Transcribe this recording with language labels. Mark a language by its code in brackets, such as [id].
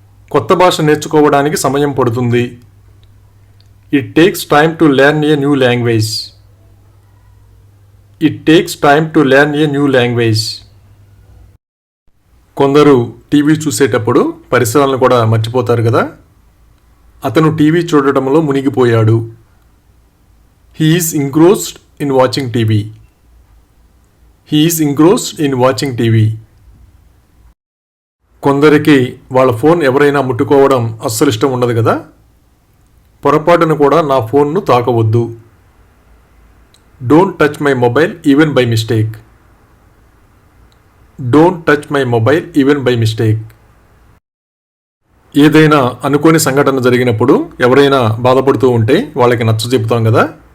[te] కొత్త భాష నేర్చుకోవడానికి సమయం పడుతుంది. [en] It takes time to learn a new language. It takes time to learn a new language. [te] కొందరు టీవీ చూసేటప్పుడు పరిసరాలను కూడా మర్చిపోతారు కదా. అతను TV చూడటంలో మునిగిపోయాడు. [en] He is engrossed in watching TV. He is engrossed in watching TV. [te] కొందరికి వాళ్ళ ఫోన్ ఎవరైనా ముట్టుకోవడం అస్సలు ఇష్టం ఉండదు కదా. పొరపాటును కూడా నా ఫోన్ను తాకవద్దు. [en] Don't touch my mobile even by mistake. Don't touch my mobile even by mistake. [te] ఏదైనా అనుకోని సంఘటన జరిగినప్పుడు ఎవరైనా బాధపడుతూ ఉంటే వాళ్ళకి నచ్చజెపుతాం కదా.